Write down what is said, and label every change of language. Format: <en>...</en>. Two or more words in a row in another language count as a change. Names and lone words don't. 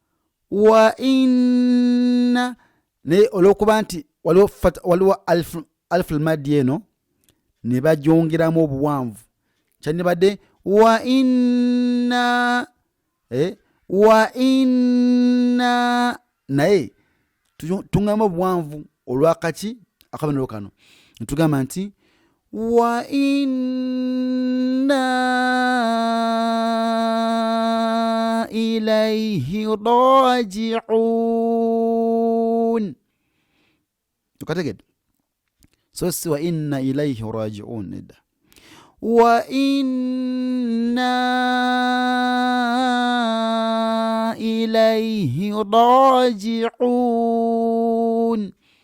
<lg>naye olw'okuba nti waliwo</lg> <ar>ألف المد</ar> <lg>eno ne bagyongeramu obuwanvu kyandibadde</lg> <ar>وإنا</ar> <lg>naye tungamba obuwanvu olwakaki akabonero kano netugamba nti</lg> <ar>وإنا إليه راجعون.</ar> <lg>Tukategedde so si</lg> <ar>وإنا إليه راجعون</ar> <lg>nedda</lg> <ar>وإنا إليه راجعون.</ar>